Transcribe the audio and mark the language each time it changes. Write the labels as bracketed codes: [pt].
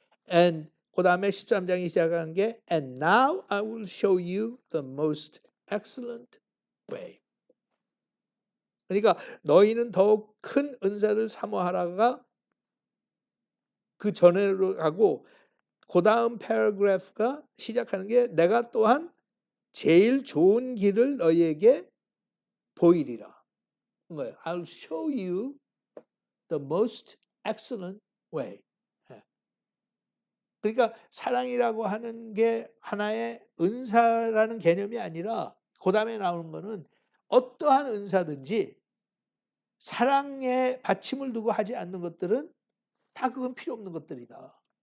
[en] And [ko] 그 다음에 13장이 시작한 게 [en] And now I will show you the most excellent way. [ko] 그러니까 너희는 더욱 큰 은사를 사모하라가 그 전에로 가고 그 다음 패러그래프가 시작하는 게 내가 또한 제일 좋은 길을 너희에게 보이리라. 거예요. [en] I'll show you the most excellent way. [ko] 그러니까 사랑이라고 하는 게 하나의 은사라는 개념이 아니라 그 다음에 나오는 거는 어떠한 은사든지 사랑에 받침을 두고 하지 않는 것들은 다 그건 필요 없는 것들이다.